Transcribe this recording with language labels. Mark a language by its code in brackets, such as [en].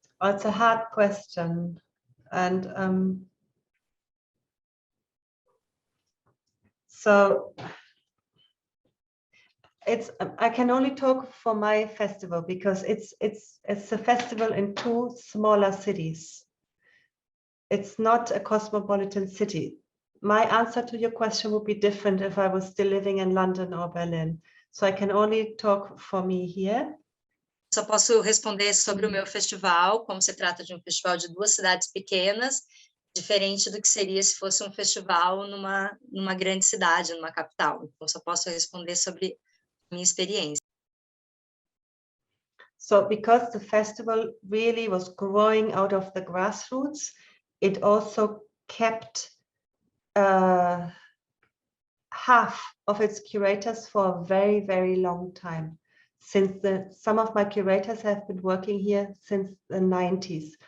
[en] it's a hard question, and so I can only talk for my festival because it's a festival in 2 smaller cities. It's not a cosmopolitan city. My answer to your question would be different if I was still living in London or Berlin. So I can only talk for me here. [pt] Só posso responder sobre o meu festival, como se trata de um festival de 2 cidades pequenas, diferente do que seria se fosse um festival numa grande cidade, numa capital. Então, só posso responder sobre a minha experiência. [en] So because the festival really was growing out of the grassroots, it also kept half of its curators for a very, very long time. Since some of my curators have been working here since the 90s.